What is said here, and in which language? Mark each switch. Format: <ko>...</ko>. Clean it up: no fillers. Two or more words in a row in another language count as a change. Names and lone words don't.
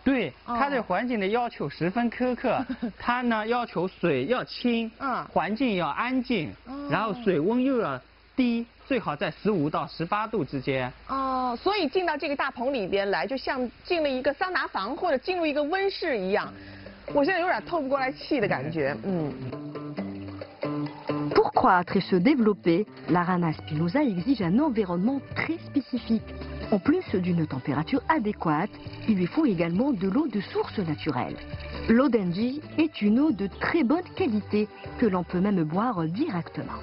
<zh>对，它对环境的要求十分苛刻。它呢要求水要清，环境要安静，然后水温又要低，最好在15到18度之间。哦，所以进到这个大棚里边来，就像进了一个桑拿房或者进入一个温室一样。我现在有点透不过来气的感觉。</zh> <fr>Pour croître et se développer, la rana spinosa exige un environnement très spécifique. En plus d'une température adéquate, il lui faut également de l'eau de source naturelle. L'eau d'Enji est une eau de très bonne qualité que l'on peut même boire directement.</fr>